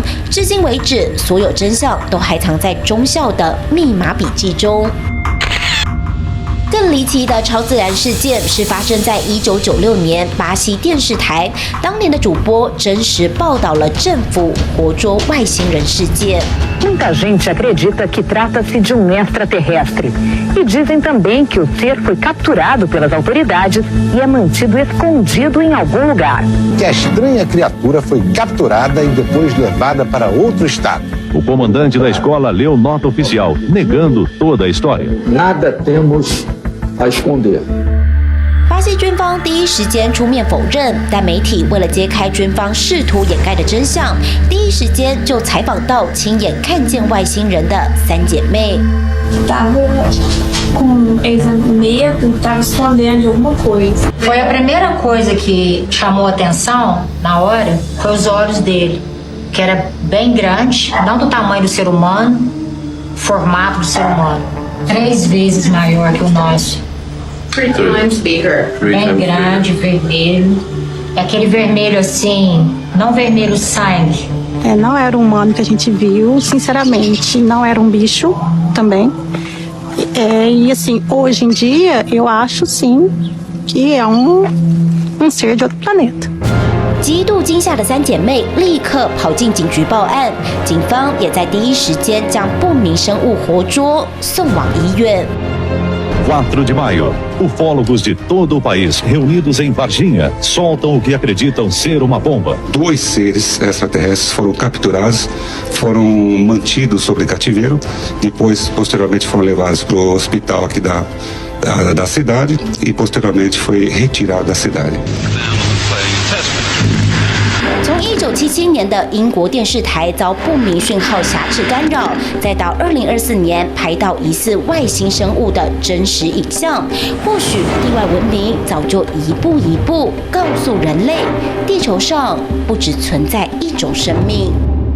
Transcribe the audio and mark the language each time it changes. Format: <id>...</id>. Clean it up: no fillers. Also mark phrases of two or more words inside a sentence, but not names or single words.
<zh>至今为止，所有真相都还藏在中校的密码笔记中。更离奇的超自然事件是发生在1996年巴西电视台，当年的主播真实报道了政府活捉外星人事件。</zh> <pt>Muita gente acredita que trata-se de extraterrestre e dizem também que o ser foi capturado pelas autoridades e é mantido escondido em algum lugar. Que a estranha criatura foi capturada e depois levada para outro estado. O comandante da escola leu nota oficial, negando toda a história. Nada temos a esconder.</pt> <zh>巴西军方第一时间出面否认，但媒体为了揭开军方试图掩盖的真相，第一时间就采访到亲眼看见外星人的3姐妹。</zh> <pt>Tava com medo, tava escondendo de alguma coisa. Foi a primeira coisa que chamou a atenção na hora, foi os olhos dele, que era bem grande, não do tamanho do ser humano, formato do ser humano, 3 vezes maior que o nosso.</pt> <en>3 times bigger.</en> <pt>Bem grande, vermelho. É aquele vermelho assim, não vermelho sangue. Não era um humano que a gente viu, sinceramente, não era um bicho também. E assim, hoje em dia, eu acho sim que é um ser de outro planeta.</pt> <zh>极度惊吓的3姐妹立刻跑进警局报案，警方也在第一时间将不明生物活捉送往医院。</zh> <pt>4 de maio, ufólogos de todo o país, reunidos em Varginha, soltam o que acreditam ser uma bomba. 2 seres extraterrestres foram capturados, foram mantidos sob cativeiro, depois, posteriormente, foram levados para o hospital aqui da cidade e, posteriormente, foi retirado da cidade.</pt> <zh>从1977年的英国电视台遭不明讯号辖制干扰，再到2024年拍到疑似外星生物的真实影像，或许地外文明早就一步一步告诉人类，地球上不只存在一种生命。</zh>